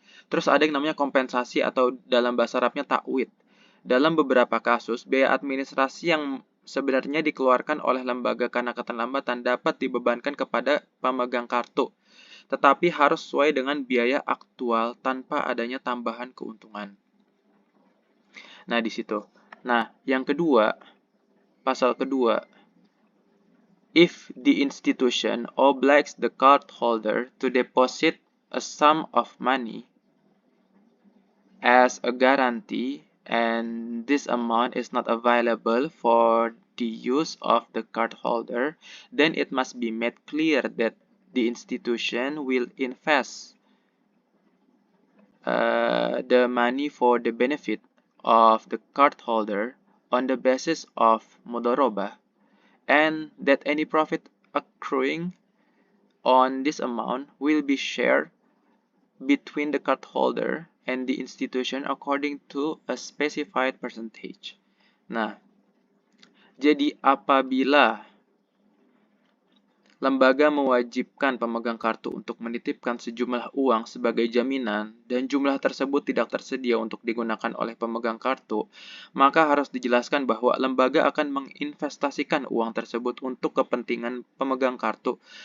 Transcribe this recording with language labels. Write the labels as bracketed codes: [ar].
[id] Terus ada yang namanya kompensasi atau dalam bahasa Arabnya ta'wid. Dalam beberapa kasus, biaya administrasi yang sebenarnya dikeluarkan oleh lembaga karena keterlambatan dapat dibebankan kepada pemegang kartu, tetapi harus sesuai dengan biaya aktual tanpa adanya tambahan keuntungan. Nah, di situ. Nah, yang kedua, pasal kedua, [en] if the institution obliges the card holder to deposit a sum of money as a guarantee and this amount is not available for the use of the card holder, then it must be made clear that the institution will invest the money for the benefit of the card holder on the basis of mudharabah, and that any profit accruing on this amount will be shared between the card holder and the institution according to a specified percentage. [id] Nah, jadi apabila lembaga mewajibkan pemegang kartu untuk menitipkan sejumlah uang sebagai jaminan dan jumlah tersebut tidak tersedia untuk digunakan oleh pemegang kartu, maka harus dijelaskan bahwa lembaga akan menginvestasikan uang tersebut untuk kepentingan pemegang kartu